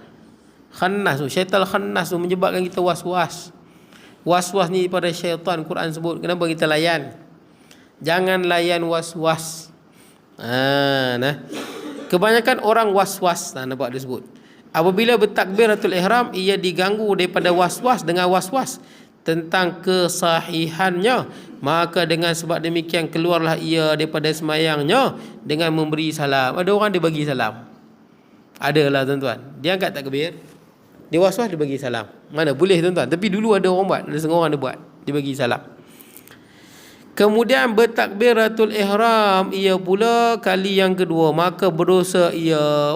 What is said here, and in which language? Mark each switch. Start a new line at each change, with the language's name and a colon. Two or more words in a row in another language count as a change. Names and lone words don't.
Malay: Khannas tu, syaitan khannas tu menyebabkan kita was-was. Was-was ni pada syaitan, Quran sebut. Kenapa kita layan? Jangan layan was-was. Nah. Kebanyakan orang was-was, nampak dia sebut. Apabila bertakbiratul ihram, ia diganggu daripada was-was dengan was-was tentang kesahihannya, maka dengan sebab demikian keluarlah ia daripada semayangnya dengan memberi salam. Ada orang dia bagi salam. Adalah tuan-tuan. Dia angkat takbir, dia was-was, dia bagi salam. Mana boleh tuan-tuan. Tapi dulu ada orang buat, ada setengah orang dia buat, dia bagi salam. Kemudian bertakbiratul ihram ia pula kali yang kedua, maka berdosa ia.